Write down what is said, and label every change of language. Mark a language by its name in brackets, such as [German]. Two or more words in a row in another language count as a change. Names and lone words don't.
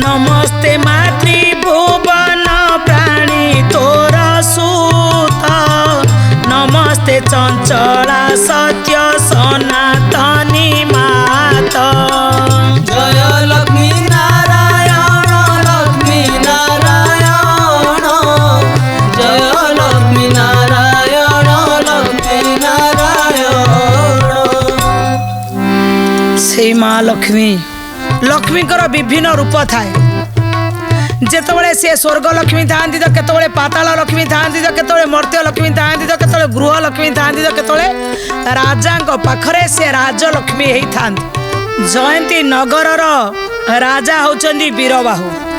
[Odia] ନମସ୍ତେ ମାତୃଭୁବନ ପ୍ରାଣୀ ତୋର ସୁତ, ନମସ୍ତେ ଚଞ୍ଚଳା ସତ୍ୟ ସନାତନୀ ମାତା। ଜୟ ଲକ୍ଷ୍ମୀ ନାରାୟଣ ଲକ୍ଷ୍ମୀ ନାରାୟଣ, ଜୟ ଲକ୍ଷ୍ମୀ ନାରାୟଣ ଲକ୍ଷ୍ମୀ ନାରାୟଣ। ସେ ମା ଲକ୍ଷ୍ମୀ ଲକ୍ଷ୍ମୀଙ୍କର ବିଭିନ୍ନ ରୂପ ଥାଏ। ଯେତେବେଳେ ସେ ସ୍ୱର୍ଗ ଲକ୍ଷ୍ମୀ ଥାଆନ୍ତି ତ କେତେବେଳେ ପାତାଳ ଲକ୍ଷ୍ମୀ ଥାଆନ୍ତି ତ କେତେବେଳେ ମର୍ତ୍ତ୍ୟ ଲକ୍ଷ୍ମୀ ଥାଆନ୍ତି ତ କେତେବେଳେ ଗୃହ ଲକ୍ଷ୍ମୀ ଥାଆନ୍ତି ତ କେତେବେଳେ ରାଜାଙ୍କ ପାଖରେ ସେ ରାଜ ଲକ୍ଷ୍ମୀ ହୋଇ ଥାଆନ୍ତି। ଜୟନ୍ତୀ ନଗରର ରାଜା ହେଉଛନ୍ତି ବୀରବାହୁ।